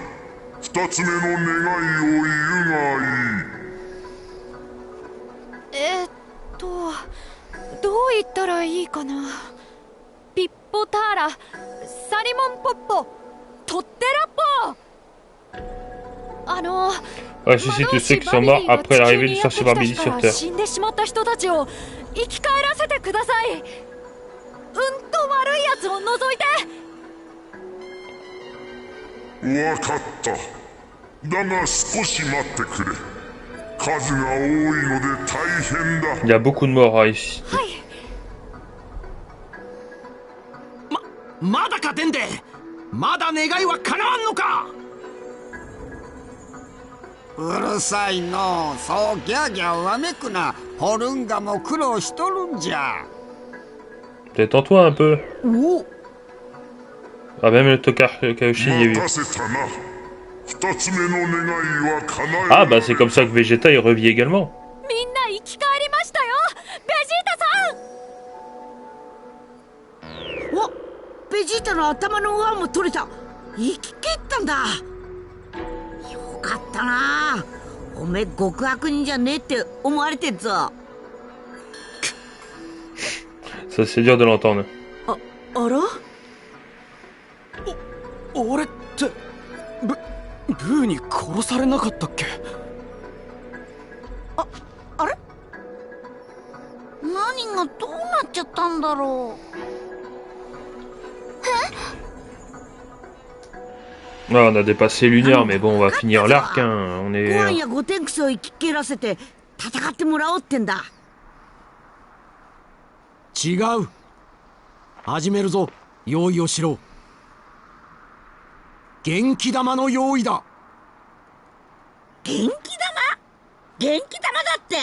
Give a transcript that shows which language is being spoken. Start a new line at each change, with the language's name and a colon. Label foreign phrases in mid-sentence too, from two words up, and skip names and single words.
Japanese: 二つ目の願いを言うがいい。どう言ったらいいかな。ピッポターラ、サリモンポッポ、トッテラポ。
French: Ressuscite tous ceux qui sont morts après l'arrivée du sorcier Barbidi sur Terre.
Japanese: 死んでしまった人たちを生き返らせてください。と悪いやつを除いて。わかった。だが少し待ってくれ。数が多いので大変だ。
French: Il y a beaucoup de morts ici.
Japanese: はい。まだかデンデ。まだ願いは叶わんのか。うるさいの。そうギャーギャーわめくな。ホルンガも苦労しとるんじゃ。
French: Détends-toi un peu. Ah, même le Tokaishi y est vu. Ah, bah c'est comme ça que Vegeta il revit également.
Japanese: Oh, Vegeta の頭の上も取れた。生き切ったんだ。よかったな。おめえ極悪人じゃねえって思われてんぞ。
French: Ça c'est dur de l'entendre.
Japanese: あら？俺ってブーに殺されなかったっけ？あれ？何がどうなっちゃったんだろう。
French: Ah, on a dépassé l'Une-Heure, mais bon, on va finir l'arc, hein. On est...
Japanese: ゴアンやゴテンクスを生き切らせて戦ってもらおうってんだ。違う。始めるぞ。用意をしろ。元気玉の用意だ。元気玉？元気玉だって？